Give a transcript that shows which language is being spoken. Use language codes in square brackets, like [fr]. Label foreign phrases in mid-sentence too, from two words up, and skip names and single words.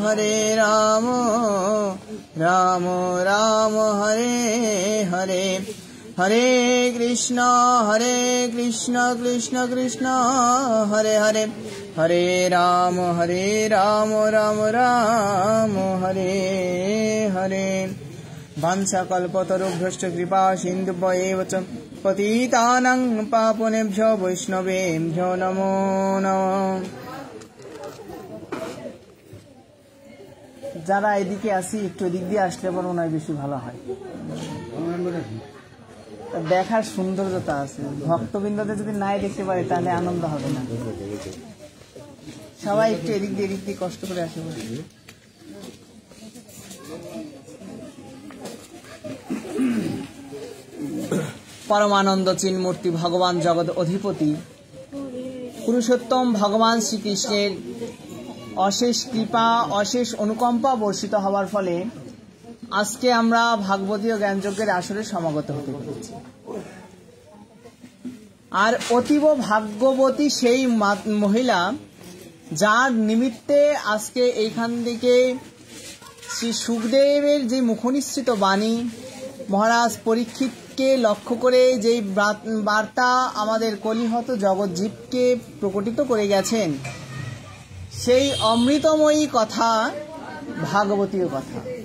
[sa] राम राम हरे हरे हरे कृष्ण कृष्ण कृष्ण हरे हरे हरे राम राम राम हरे हरे। वाञ्छाकल्पतरुभ्यश्च कृपा सिन्धुभ्येव च पतितानां पावनेभ्यो वैष्णवेभ्यो नमो नमः। [bn] যারা এদিকে আসি একটু দিক দিয়ে আসলে পর মনে হয় বেশি ভালো হয়, দেখার সৌন্দর্যতা আছে। ভক্তবৃন্দদের যদি নাই দেখতে পারে তাহলে আনন্দ হবে না। সবাই একটু এদিক দিয়ে কষ্ট করে আসে। পরমানন্দ চিন্মূর্তি ভগবান জগৎ অধিপতি পুরুষোত্তম ভগবান শ্রীকৃষ্ণের অশেষ কৃপা অশেষ অনুকম্পা বর্ষিত হবার ফলে আজকে আমরা ভাগবতীয় জ্ঞানযজ্ঞের আসরে সমাগত হতে পেরেছি। আর অতীব ভাগ্যবতী সেই মহিলা যার নিমিত্তে আজকে এইখান থেকে শ্রী সুখদেবের যে মুখনিসৃত বাণী, মহারাজ পরীক্ষিতকে লক্ষ্য করে যেই বার্তা আমাদের কলিহত জগৎজীবকে প্রকটিত করে গেছেন, সেই অমৃতময়ী কথা ভাগবতীয় কথা।